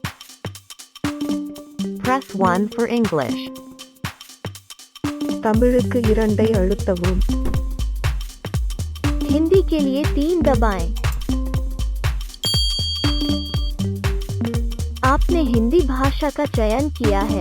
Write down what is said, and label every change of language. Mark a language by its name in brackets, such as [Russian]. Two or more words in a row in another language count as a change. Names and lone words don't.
[English] Press 1 for English. [Tamil] தமிழுக்கு 2 அழுத்தவும். [Hindi] हिंदी के लिए 3 दबाएं. आपने हिंदी भाषा का चयन किया है.